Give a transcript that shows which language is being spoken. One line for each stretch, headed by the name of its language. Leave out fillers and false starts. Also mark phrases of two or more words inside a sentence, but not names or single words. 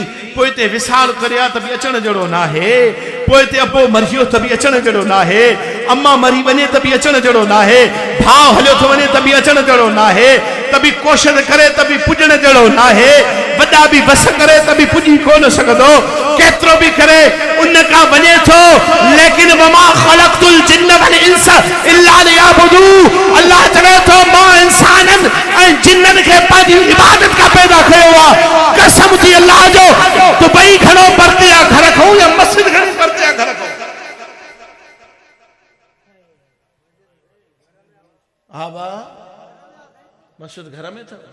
Sindhi: पोइ हिते विसाल करिया त बि अचण जहिड़ो न आहे, पोइ हिते अबो मरियो त बि अचण जहिड़ो न आहे, अम्मा मरी वञे त बि अचण जहिड़ो न आहे, भाउ हलियो थो वञे त बि अचण जहिड़ो न आहे, त बि कोशिश करे त बि पुॼण जहिड़ो न आहे, वॾा बि बस करे त बि पुॼी कोन सघंदो, केतिरो बि करे उन खां वञे थो।
Arabic: लेकिन وما خلقت الجن والإنس إلا ليعبدون.
Sindhi: अल्लाह चवे थो मां इंसाननि ऐं जिन्ननि खे पंहिंजी इबादत का पैदा कयो आहे। कसम थी अल्लाह जो, दुबई घणो परते आहे घर खां या मस्जिद घणी परते आहे घर खां? हा बा मस्जिद घर में अथव।